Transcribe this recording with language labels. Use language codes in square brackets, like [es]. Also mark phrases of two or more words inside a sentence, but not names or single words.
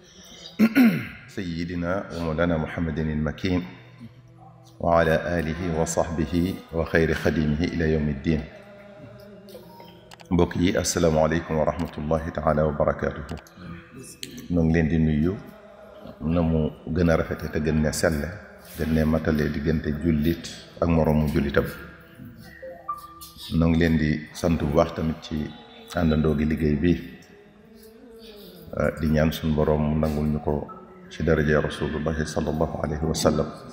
[ar] سيدنا ومولانا محمد المكين وعلى آله وصحبه وخير خديمه إلى يوم الدين. [wo] mbokk yi [ar] السلام عليكم ورحمة الله تعالى وبركاته. [wo] ñoo ngi leen di nuyu na mu gën a rafete te gën ne selle gën ne matale diggante jullit ak moroomu jullitam. ñoo ngi leen di sant bu baax tamit ci àndandoo gi liggéey bi di ñaan suñu boroom mu nangul ñu ko ci daraja [ar] رسول الله صلى الله عليه وسلم.